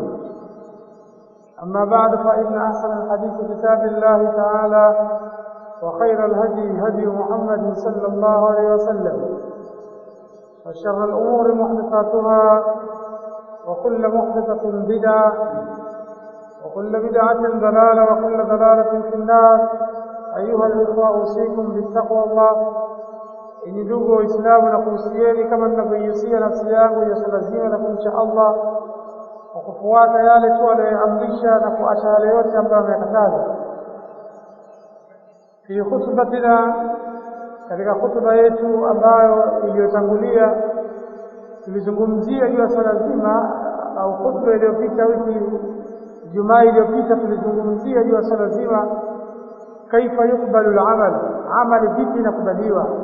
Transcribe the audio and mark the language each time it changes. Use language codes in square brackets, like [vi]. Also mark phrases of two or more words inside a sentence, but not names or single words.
[ar] أما بعد، فإن أحسن الحديث كتاب الله تعالى، وخير الهدي هدي محمد صلى الله عليه وسلم، وشر الأمور محدثاتها، وكل محدثة بدعة، وكل بدعة ضلالة، وكل ضلالة في النار. أيها الإخوة، أوصيكم بالتقوى الله. [sw] Ini ndugu Waislamu, na kuhusieni kama ninavyoihusia nafsi yangu ya swala zima la kumcha Allah kwa kufuata yale tu aliyoamrisha na kuacha yale yote ambayo amekataza. [ar] في خطبتنا, [sw] katika khutba yetu ambayo iliyotangulia tulizungumzia juu ya swala zima, au khutba iliyopita wiki Jumaa iliyopita tulizungumzia juu ya swala zima [ar] كيف يقبل العمل, [sw] amali vipi inakubaliwa.